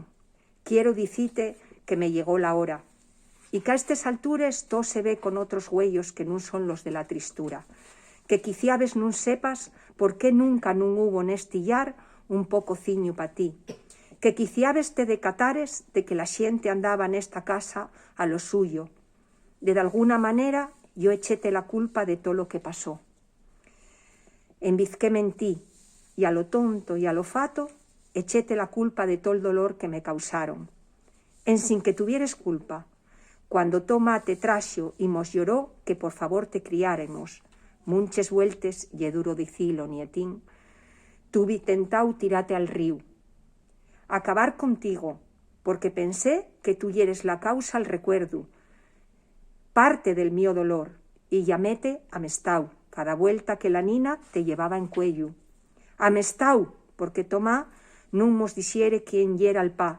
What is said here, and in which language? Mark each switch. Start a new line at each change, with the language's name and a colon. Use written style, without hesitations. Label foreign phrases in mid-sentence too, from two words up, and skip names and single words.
Asturian: Quiero dicite que me llegó la hora, y que a estes altures todo se ve con otros huellos que nun son los de la tristura, que quiciabes nun sepas por qué nunca nun hubo neste llar un poco ciño pa ti, que quiciabes te decatares de que la xente andaba nesta casa a lo suyo. De alguna manera yo echéte la culpa de todo lo que pasó. Envizquéme en ti, y a lo tonto y a lo fato echéte la culpa de todo el dolor que me causaron. En sin que tuvieres culpa, cuando toma te traxo y mos lloró que por favor te criáremos, munches vueltes ye duro dicilo, nietín, tuvi tentau tirate al río. Acabar contigo, porque pensé que tú yeres la causa al recuerdo, parte del mío dolor, y llaméte amestau, cada vuelta que la nina te llevaba en cuello. Amestau, porque tomá nun mos dixere quien yera el pa.